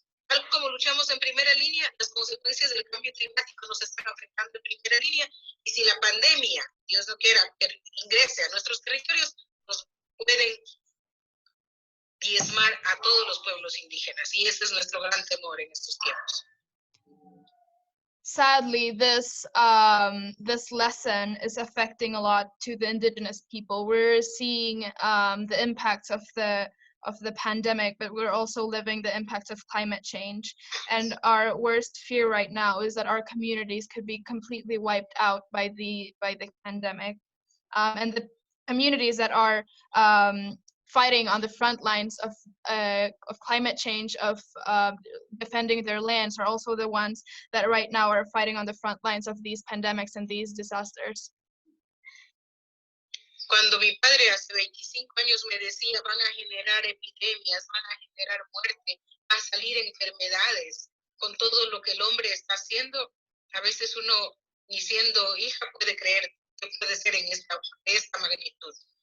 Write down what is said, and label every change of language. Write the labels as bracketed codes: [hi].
[es] Tal como luchamos en primera línea, las consecuencias del cambio climático nos están afectando en primera línea, y si la pandemia, Dios no quiera, que ingrese a nuestros territorios, nos pueden diezmar a todos los pueblos indígenas, y ese es nuestro gran temor en estos tiempos. [en] Sadly, this lesson is affecting a lot to the indigenous people. We're seeing the impacts of the pandemic, but we're also living the impacts of climate change. And our worst fear right now is that our communities could be completely wiped out by the pandemic. And the communities that are fighting on the front lines of climate change, of defending their lands, are also the ones that right now are fighting on the front lines of these pandemics and these disasters. [es] Cuando mi padre hace 25 años me decía, van a generar epidemias, van a generar muerte, van a salir enfermedades, con todo lo que el hombre está haciendo, a veces uno, ni siendo hija, puede creer que puede ser en esta magnitud.